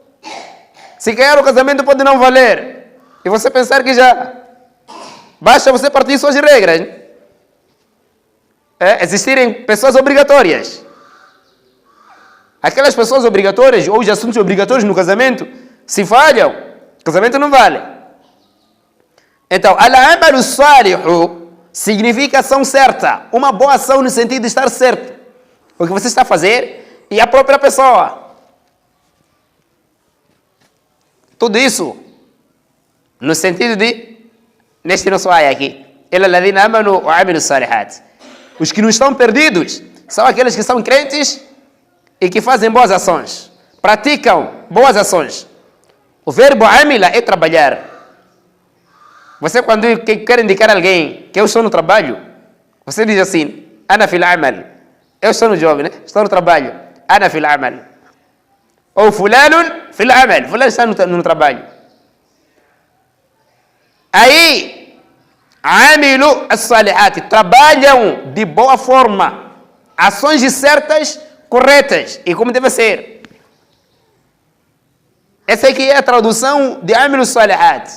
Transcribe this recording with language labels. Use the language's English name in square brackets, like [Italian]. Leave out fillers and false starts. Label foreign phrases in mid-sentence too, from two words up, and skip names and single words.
[Portuguese] Se ganhar o casamento pode não valer. E você pensar que já basta você partir suas regras. Existirem pessoas obrigatórias. Aquelas pessoas obrigatórias ou os assuntos obrigatórios no casamento, se falham, o casamento não vale. Então, [Arabic] العمل صالح [Portuguese] significa ação certa. Uma boa ação no sentido de estar certo. O que você está a fazer e a própria pessoa. Tudo isso no sentido de, neste nosso ayah aqui, [Arabic] الذين آمنوا وعملوا صالحات. [Portuguese] Os que não estão perdidos são aqueles que são crentes e que fazem boas ações, praticam boas ações. O verbo amila é trabalhar. Você quando quer indicar alguém que eu estou no trabalho, você diz assim, [Arabic] أنا في العمل. [Portuguese] Eu estou no job, né? Estou no trabalho. [Arabic] أنا في العمل. Ou فلان في العمل. [Portuguese] Fulano está no trabalho. Aí, [Arabic] عملوا الصالحات, [Portuguese] trabalham de boa forma, ações certas, corretas, e como deve ser. Essa aqui é a tradução de [Arabic] عملوا الصالحات.